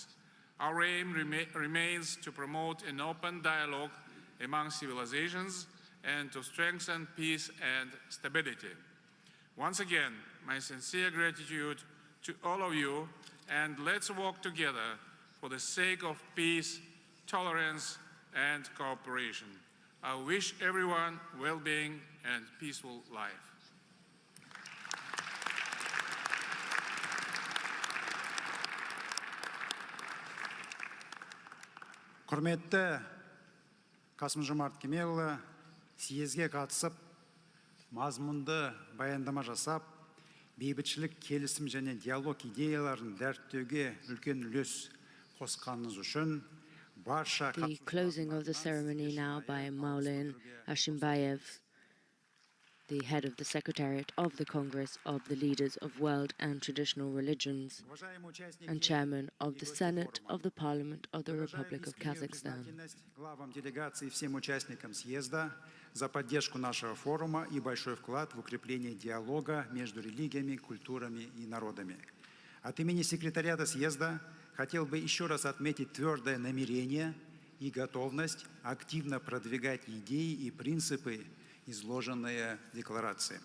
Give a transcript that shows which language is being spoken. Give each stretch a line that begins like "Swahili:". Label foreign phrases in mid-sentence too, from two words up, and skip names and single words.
English: Our aim remains to promote an open dialogue among civilizations and to strengthen peace and stability. Once again, my sincere gratitude to all of you, and let's work together for the sake of peace, tolerance, and cooperation. I wish everyone well-being and peaceful life.
Kazakh: Құрметті 𝒂𝒊𝒍𝒂𝒂𝒏 𝐾𝐚𝐢𝐥𝐲 съезге қатысып, мазмұнды баяндама жасап, бейбітшілік, келісім және диалог идеяларын дәріптеуге үлкен үлес қосқаныңыз үшін барша
English: The closing of the ceremony now by Maulin Ashimbayev, the head of the Secretariat of the Congress of the Leaders of World and Traditional Religions and Chairman of the Senate of the Parliament of the Republic of Kazakhstan.
Russian: Главам делегации и всем участникам съезда за поддержку нашего форума и большой вклад в укрепление диалога между религиями, культурами и народами. От имени секретариата съезда хотел бы еще раз отметить твердое намерение и готовность активно продвигать идеи и принципы, изложенные в декларации.